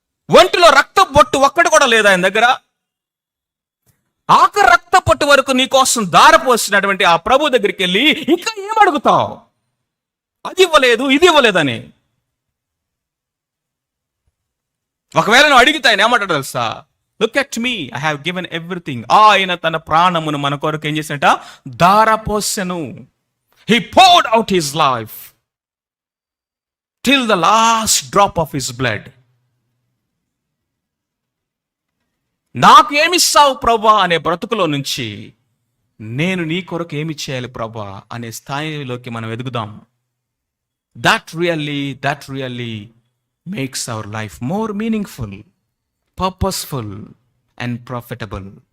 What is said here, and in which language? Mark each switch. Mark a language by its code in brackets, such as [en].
[te] ఒంటిలో రక్త బొట్టు ఒక్కటి కూడా లేదు ఆయన దగ్గర. ఆఖరి రక్త పొట్టు వరకు నీ కోసం దారపోసినటువంటి ఆ ప్రభు దగ్గరికి వెళ్ళి ఇంకా ఏం అడుగుతావు? అది ఇవ్వలేదు, ఇది ఇవ్వలేదని. ఒకవేళ నువ్వు అడిగితే ఆయన ఏమంటాడు తెలుసా? [en] Look at me, I have given everything. [te] ఆయన తన ప్రాణమును మన కొరకు ఏం చేసినట? దారపోసెను. [en] He poured out his life till the last drop of his blood. [te] నాకు ఏమిస్తావు ప్రభా అనే బ్రతుకులో నుంచి నేను నీ కొరకు ఏమి చేయాలి ప్రభా అనే స్థాయిలోకి మనం ఎదుగుదాం. [en] That really makes our life more meaningful, purposeful and profitable.